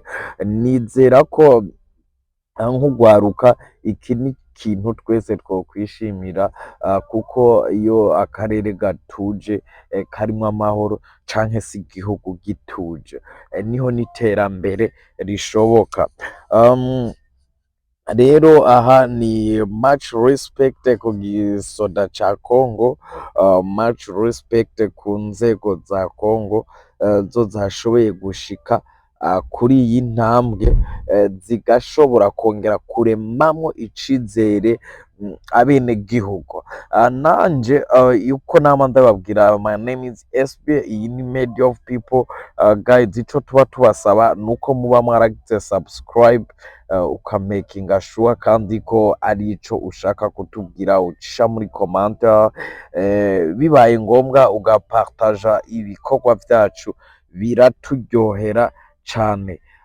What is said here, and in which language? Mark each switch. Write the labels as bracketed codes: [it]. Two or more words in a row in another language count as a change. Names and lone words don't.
[rn] Nizera ko nk'ugwaruka iki ni ikintu twese twokwishimira, kuko iyo akarere gatuje karimwo amahoro canke se igihugu gituje, niho n'iterambere rishoboka. Rero aha ni [en] much respect [rn] ku gisoda ca Congo, [en] much respect [rn] ku nzego za Congo zo zashoboye gushika kuri iyi ntambwe, zigashobora kongera kuremamwo icizere abenegihugu. Nanje yuko nama ndababwira, [en] my name is SB, [rn] iyi ni Media of People. Guys, ico tuba tubasaba nuko muba mwaragize subscribe, ukamakinga sure kandi ko ari ico ushaka kutubwira ucisha muri commentaire, bibaye ngombwa ugapartaja ibikorwa vyacu, biraturyohera cane.